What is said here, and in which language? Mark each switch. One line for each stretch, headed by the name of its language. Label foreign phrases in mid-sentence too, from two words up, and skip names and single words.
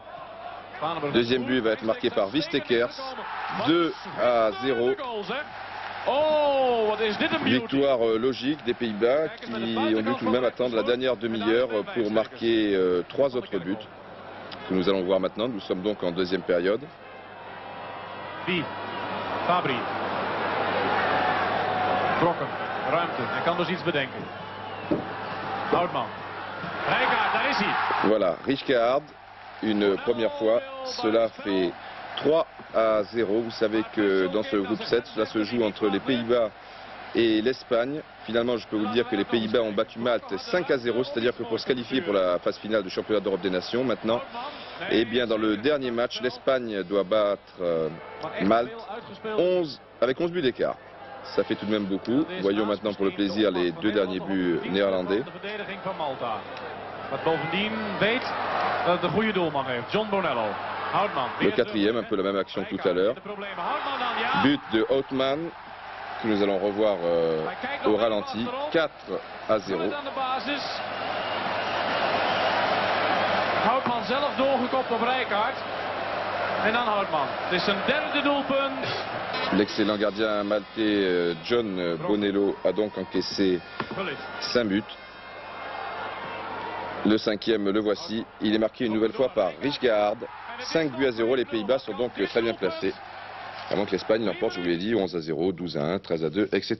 French: Deuxième but va être marqué par Wistekers, 2-0. Victoire logique des Pays-Bas qui ont dû tout de même attendre la dernière demi-heure pour marquer 3 autres buts que nous allons voir maintenant. Nous sommes donc en deuxième période. Fabry.
Dutch: Brokken. Ruimte. Hij kan dus iets bedenken. Houtman. Rijkaard, daar is hij.
French: Voilà, Rijkaard, une première fois. Cela fait 3-0. Vous savez que dans ce groupe 7, cela se joue entre les Pays-Bas et l'Espagne. Finalement, je peux vous dire que les Pays-Bas ont battu Malte 5-0, c'est-à-dire que pour se qualifier pour la phase finale du championnat d'Europe des Nations, maintenant, eh bien, dans le dernier match, l'Espagne doit battre Malte avec 11 buts d'écart. Ça fait tout de même beaucoup. Voyons maintenant pour le plaisir les 2 derniers buts néerlandais. Le quatrième, un peu la même action que tout à l'heure. But de Houtman, que nous allons revoir au ralenti. 4-0.
Dutch: Houtman zelf doorgekopt op Rijkaard. En dan Houtman. Het is zijn derde doelpunt.
French: L'excellent gardien maltais John Bonello a donc encaissé 5 buts. Le 5e, le voici. Il est marqué une nouvelle fois par Rijkaard. 5-0. Les Pays-Bas sont donc très bien placés. Avant que l'Espagne l'emporte, je vous l'ai dit, 11-0, 12-1, 13-2, etc.